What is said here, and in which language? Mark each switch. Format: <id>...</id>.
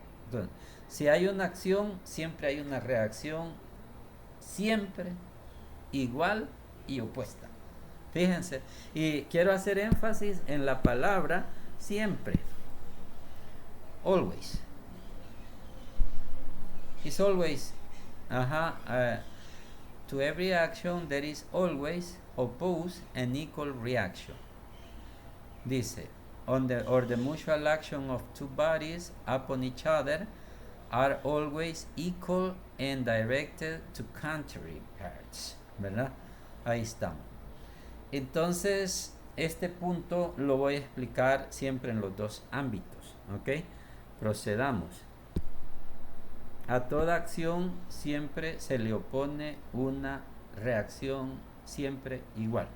<es>Entonces, si hay una acción, siempre hay una reacción, siempre igual y opuesta. Fíjense, y quiero hacer énfasis en la palabra siempre.</es> <en>Always. It's always, to every action there is always opposed and equal reaction.</en> <es>Dice,</es> <en>the mutual action of two bodies upon each other are always equal and directed to contrary parts.</en> <es>¿Verdad? Ahí estamos. Entonces, este punto lo voy a explicar siempre en los dos ámbitos. ¿Ok? Procedamos. A toda acción siempre se le opone una reacción siempre igual.</es>